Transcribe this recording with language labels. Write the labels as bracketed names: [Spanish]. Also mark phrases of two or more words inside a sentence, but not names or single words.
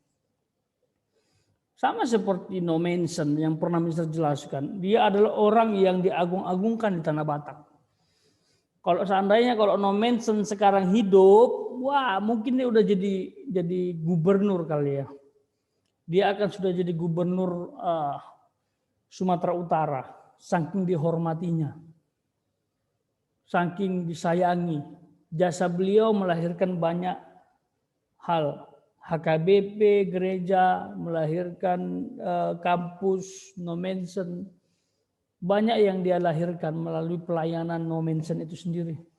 [Indonesian] Sama seperti No Manson yang pernah Mister jelaskan. Dia adalah orang yang diagung-agungkan di Tanah Batak. Kalau seandainya kalau No Manson sekarang hidup, wah mungkin dia udah jadi gubernur kali ya. Dia akan sudah jadi gubernur Sumatera Utara. Saking dihormatinya. Saking disayangi. Jasa beliau melahirkan banyak hal. HKBP, gereja, melahirkan kampus, No Manson. Banyak yang dia lahirkan melalui pelayanan No Manson itu sendiri.